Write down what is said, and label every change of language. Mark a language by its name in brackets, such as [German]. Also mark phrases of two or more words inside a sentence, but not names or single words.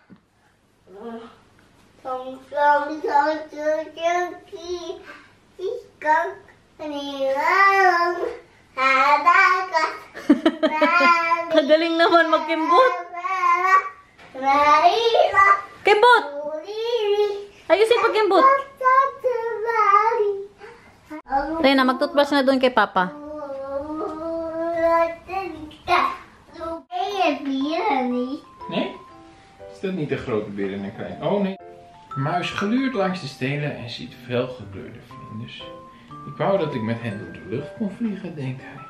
[Filipino] Kagaling naman magkembot. Kembot. Ayusin pagkembot. Tayo na, mag-toothbrush na doon kay Papa. [Dutch] Nee? Is dat niet de grote beer en een klein? Oh nee. De muis gluurt langs de stelen en ziet felgekleurde vlinders. Ik wou dat ik met hen door de lucht kon vliegen, denkt hij.